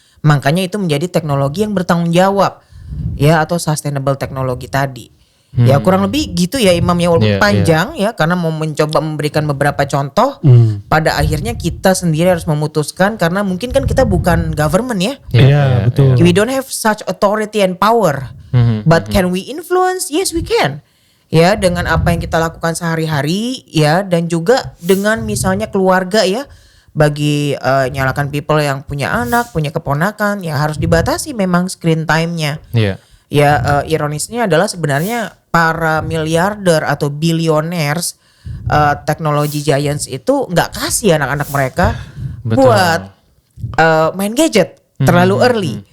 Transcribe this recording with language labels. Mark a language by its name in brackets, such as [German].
[Indonesian] Makanya itu menjadi teknologi yang bertanggung jawab, ya, atau sustainable teknologi tadi. Ya kurang lebih gitu ya Imam ya, walaupun panjang ya, karena mau mencoba memberikan beberapa contoh. Pada akhirnya kita sendiri harus memutuskan, karena mungkin kan kita bukan government ya. Betul. [English] We don't have such authority and power. But can we influence? Yes, we can. [Indonesian] Ya, dengan apa yang kita lakukan sehari-hari ya, dan juga dengan misalnya keluarga ya. Bagi nyalakan people yang punya anak, punya keponakan, ya harus dibatasi memang screen time-nya. Ya, ironisnya adalah sebenarnya para miliarder atau billionaires, teknologi giants itu nggak kasih anak-anak mereka buat main gadget terlalu early.